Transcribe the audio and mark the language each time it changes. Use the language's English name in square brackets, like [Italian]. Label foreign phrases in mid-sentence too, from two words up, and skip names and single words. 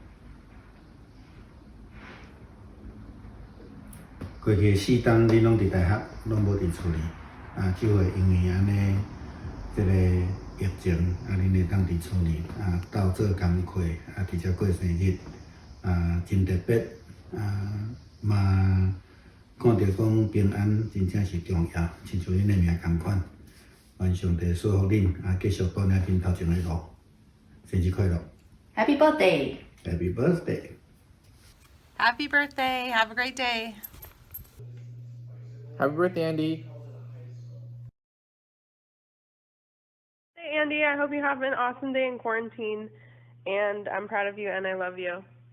[Min Nan Chinese] 过去4冬恁拢伫大学，拢无伫厝里，就会因为安尼，即个疫情，恁会当伫厝里，斗做工课，伫遮过生日，真特别，嘛看到讲平安真正是重要，亲像恁的命共款，愿上帝祝福恁，继续走咱恁头前的路，生日快乐 [English] Happy birthday! Happy birthday! Happy birthday! Have a great day. Happy birthday, Andy. Hey, Andy, I hope you have an awesome day in quarantine, and I'm proud of you and I love you.